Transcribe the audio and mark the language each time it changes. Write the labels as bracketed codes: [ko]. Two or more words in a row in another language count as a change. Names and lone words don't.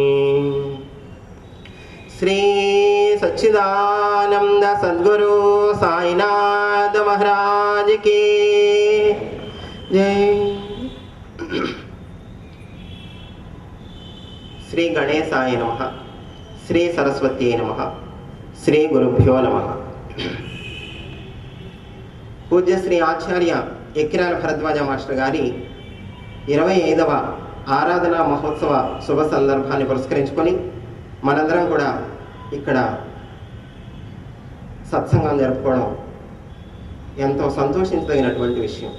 [hi] श्री सच्चिदानंद सद्गुरु साईनाथ महाराज की जय। [sa] श्री गणेशाय नमः, श्री सरस्वती नमः, श्री गुरुभ्यो नमः। [te] పూజ్య శ్రీ ఆచార్య ఎక్కిరాల భరద్వాజ మాస్టర్ గారి 25వ ఆరాధన మహోత్సవ శుభ సందర్భాన్ని పురస్కరించుకొని మనందరం కూడా ఇక్కడ సత్సంగం జరుపుకోవడం ఎంతో సంతోషించదగినటువంటి విషయం.